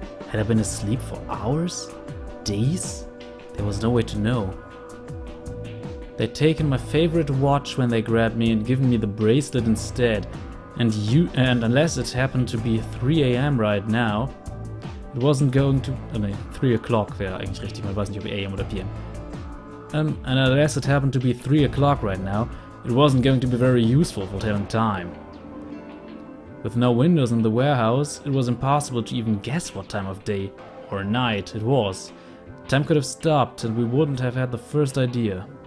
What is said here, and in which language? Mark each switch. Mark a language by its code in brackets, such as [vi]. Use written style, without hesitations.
[en] Had I been asleep for hours? Days? There was no way to know. They'd taken my favorite watch when they grabbed me and given me the bracelet instead, and unless it happened to be 3 AM right now, it wasn't going to... 3 o'clock [de] wäre eigentlich richtig, man weiß nicht ob AM oder PM. [en] And unless it happened to be 3 o'clock right now, it wasn't going to be very useful for telling time. With no windows in the warehouse, it was impossible to even guess what time of day or night it was. Time could have stopped and we wouldn't have had the first idea.